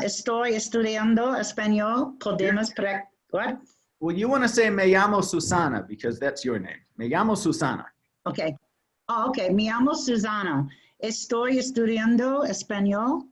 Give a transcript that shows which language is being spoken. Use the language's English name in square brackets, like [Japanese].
[Spanish] Estoy estudiando español. [English] Podemos what? Well, you want to say [Spanish] me llamo Susana [English] because that's your name. [Spanish] Me llamo Susana. [English] Okay. Oh, okay. [Spanish] Me llamo Susana. Estoy estudiando español.